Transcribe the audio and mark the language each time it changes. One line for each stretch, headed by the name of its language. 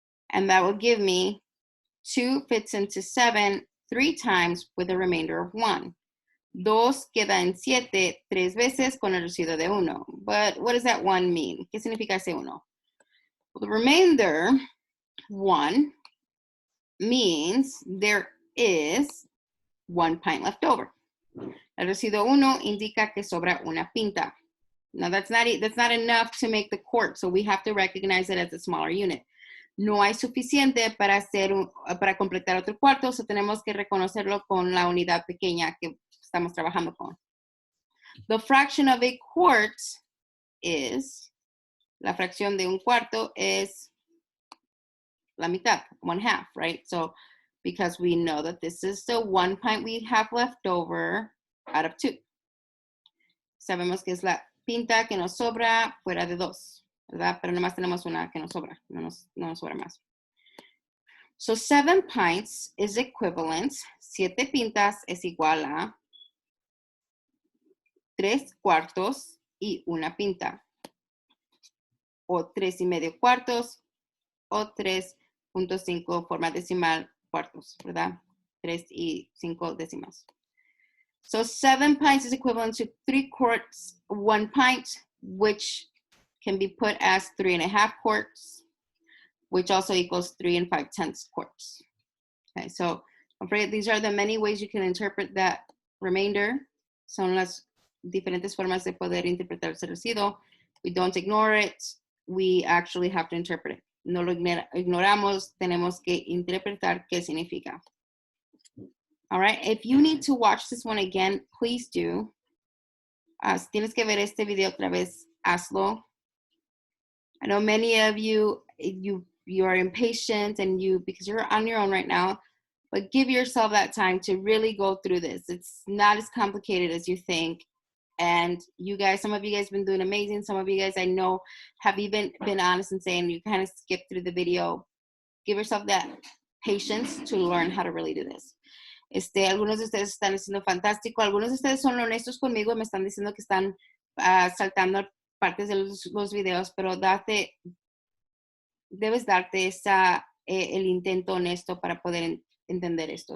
English: And that will give me 2 fits into 7 3 times with a remainder of 1.
Spanish: 2 queda en 7 3 veces con el residuo de 1.
English: But what does that 1 mean?
Spanish: ¿Qué significa ese 1?
English: Well, the remainder, 1, means there is 1 pint left over.
Spanish: El residuo 1 indica que sobra una pinta.
English: Now that's not enough to make the quart, so we have to recognize it as a smaller unit.
Spanish: No hay suficiente para completar otro cuarto, so tenemos que reconocerlo con la unidad pequeña que estamos trabajando con.
English: The fraction of a quart is,
Spanish: la fracción de un cuarto es la mitad, 1/2, right?
English: So, because we know that this is the 1 pint we have left over out of 2.
Spanish: Sabemos que es la pinta que nos sobra fuera de 2, ¿verdad? Pero nomás tenemos una que nos sobra, no nos sobra más.
English: So 7 pints is equivalent,
Spanish: 7 pintas es igual a 3 cuartos y una pinta. O 3 y medio cuartos, o 3.5 forma decimal cuartos, ¿verdad? 3 y 5 décimas.
English: So 7 pints is equivalent to 3 quarts, 1 pint, which can be put as 3.5 quarts, which also equals 3 5/10 quarts. Okay, so these are the many ways you can interpret that remainder.
Spanish: Son las diferentes formas de poder interpretar ese residuo.
English: We don't ignore it. We actually have to interpret it.
Spanish: No lo ignoramos, tenemos que interpretar qué significa.
English: All right, if you need to watch this one again, please do.
Spanish: Si tienes que ver este video otra vez, hazlo.
English: I know many of you, you are impatient and because you're on your own right now, but give yourself that time to really go through this. It's not as complicated as you think. And you guys, some of you guys have been doing amazing. Some of you guys I know have even been honest and saying you kind of skipped through the video. Give yourself that patience to learn how to really do this.
Spanish: Algunos de ustedes están haciendo fantástico. Algunos de ustedes son honestos conmigo y me están diciendo que están saltando partes de los videos, pero debes darte el intento honesto para poder entender esto.